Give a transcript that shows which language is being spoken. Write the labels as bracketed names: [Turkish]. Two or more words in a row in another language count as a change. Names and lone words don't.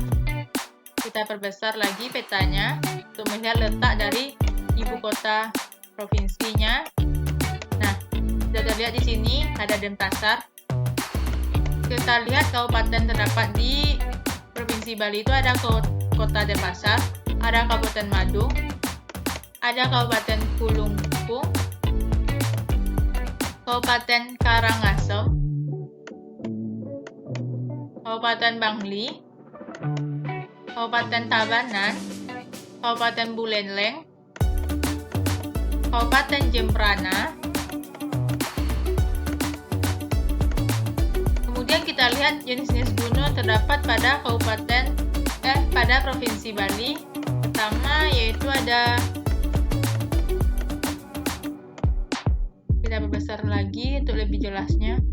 [Indonesian] Kita perbesar lagi petanya untuk melihat letak dari ibu kota provinsinya. Nah, sudah terlihat di sini ada Denpasar. Kita lihat kabupaten terdapat di Provinsi Bali itu ada kota Denpasar, ada Kabupaten Madung, ada Kabupaten Kulungkung, Kabupaten Karangasem, Kabupaten Bangli, Kabupaten Tabanan, Kabupaten Buleleng, Kabupaten Jembrana. Kemudian kita lihat jenis-jenis gunung terdapat pada pada Provinsi Bali. Pertama yaitu ada, kita perbesar lagi untuk lebih jelasnya.